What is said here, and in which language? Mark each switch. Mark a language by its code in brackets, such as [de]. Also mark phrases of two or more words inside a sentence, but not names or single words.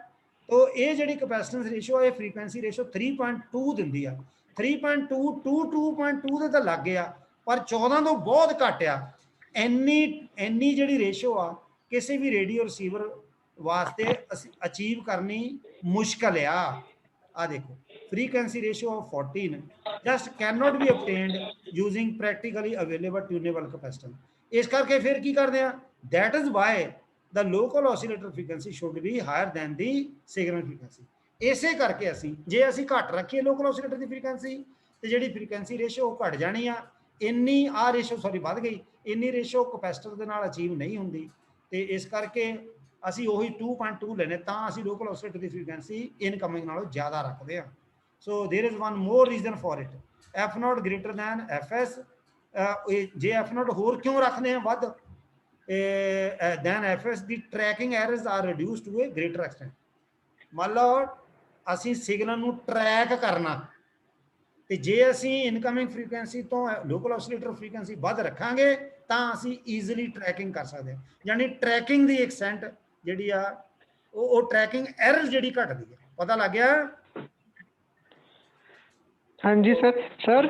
[pa] ਤੋ ਇਹ ਜਿਹੜੀ [en] capacitance ratio [pa] ਇਹ [en] frequency ratio [pa] 3.2 ਦਿੰਦੀ ਆ, 3.2 2.2 ਦੇ ਤਾਂ ਲੱਗ ਗਿਆ, ਪਰ 14 ਤੋਂ ਬਹੁਤ ਘੱਟ ਆ। ਇੰਨੀ ਜਿਹੜੀ ਰੇਸ਼ੋ ਆ ਕਿਸੇ ਵੀ ਰੇਡੀਓ ਰਿਸੀਵਰ ਵਾਸਤੇ ਅਚੀਵ ਕਰਨੀ ਮੁਸ਼ਕਲ ਆ ਦੇਖੋ [en] frequency ratio of 14 just cannot be obtained using practically available tunable capacitance। [pa] ਇਸ ਕਰਕੇ ਫਿਰ ਕੀ ਕਰਦੇ ਆ, [en] that is why the local oscillator frequency should be higher than the signal frequency। [pa] ਇਸੇ ਕਰਕੇ ਜੇ ਅਸੀਂ ਘੱਟ ਰੱਖੀਏ [en] local oscillator [pa] ਦੀ ਫ੍ਰੀਕੁਐਂਸੀ ਤੇ ਜਿਹੜੀ [en] frequency ratio [pa] ਘਟ ਜਾਣੀ ਆ, ਇੰਨੀ ਆ ਰੇਸ਼ੋ ਵੱਧ ਗਈ, ਇੰਨੀ ਰੇਸ਼ੋ ਕਪੈਸਿਟਰ ਦੇ ਨਾਲ ਅਚੀਵ ਨਹੀਂ ਹੁੰਦੀ, ਤੇ ਇਸ ਕਰਕੇ ਅਸੀਂ ਉਹੀ 2.2 ਲੈਣੇ, ਤਾਂ ਅਸੀਂ [en] local oscillator [pa] ਦੀ ਫ੍ਰੀਕੁਐਂਸੀ ਇਨਕਮਿੰਗ ਨਾਲੋਂ ਜ਼ਿਆਦਾ ਰੱਖਦੇ ਆ। [en] ਸੋ there is one more reason for it, F not greater than FS. जे F not [pa] ਹੋਰ ਕਿਉਂ ਰੱਖਦੇ ਹੈਂ ਵੱਧ [en] than FS, the tracking errors are reduce to a greater extent. [pa] ਮੰਨ ਲਓ ਅਸੀਂ ਸਿਗਨਲ ਨੂੰ ਟਰੈਕ ਕਰਨਾ, ਤੇ ਜੇ ਅਸੀਂ ਇਨਕਮਿੰਗ ਫ੍ਰੀਕੁਐਂਸੀ ਤੋਂ [en] local oscillator frequency [pa] ਵੱਧ ਰੱਖਾਂਗੇ ਤਾਂ ਅਸੀਂ [en] easily tracking [pa] ਕਰ ਸਕਦੇ ਹਾਂ, ਯਾਨੀ ਟਰੈਕਿੰਗ ਦੀ ਐਕਸਟੈਂਟ ਜਿਹੜੀ ਆ ਉਹ [en] tracking error [pa] ਜਿਹੜੀ ਘਟਦੀ ਹੈ। ਪਤਾ ਲੱਗ ਗਿਆ? ਹਾਂਜੀ ਸਰ